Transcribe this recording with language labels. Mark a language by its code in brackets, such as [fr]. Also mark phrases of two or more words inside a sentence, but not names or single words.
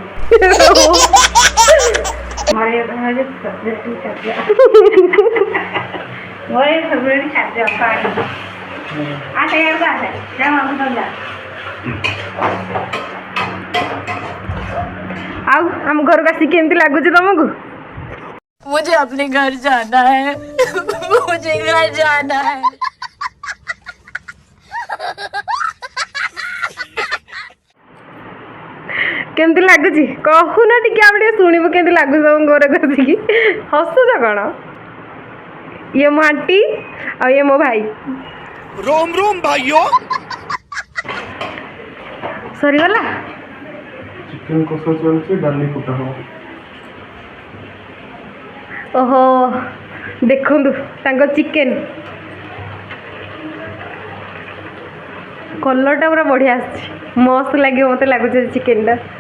[or] ମୋର ଏ ହଉଛି ଫେଭରେଟ୍ ଖାଦ୍ୟ। ମୋର ଏ ଫେଭରେଟ୍ ଖାଦ୍ୟ ପାଣି। ଆସେ ଇଆଡ଼କୁ ଆସେ, ଯା ମାମୁଁ ତ ଯା। ଆଉ ଆମ ଘରକୁ ଆସିକି କେମିତି ଲାଗୁଛି ତମକୁ? [hi] मुझे अपने घर जाना है। मुझे घर जाना है। [or] କେମିତି ଲାଗୁଛି କହୁନ ଟିକେ, ଆମେ ଟିକେ ଶୁଣିବୁ କେମିତି ଲାଗୁଛି ତମ ଘରକୁ ଆସିକି। ହସୁଛ କ'ଣ? ଇଏ ମୋ ଆଣ୍ଟି ଆଉ ଇଏ ମୋ ଭାଇ। [hi] रोम रोम भाइयों। [or] ସରିଗଲା? ଚିକେନ କଷା ଚାଲିଛି, ଡାଲି ଫୁଟା ହବ। ଓହୋ, ଦେଖନ୍ତୁ ତାଙ୍କ ଚିକେନ କଲରଟା ପୁରା ବଢ଼ିଆ ଆସିଛି, ମସ୍ତ ଲାଗିବ ମୋତେ ଲାଗୁଛି ଚିକେନଟା।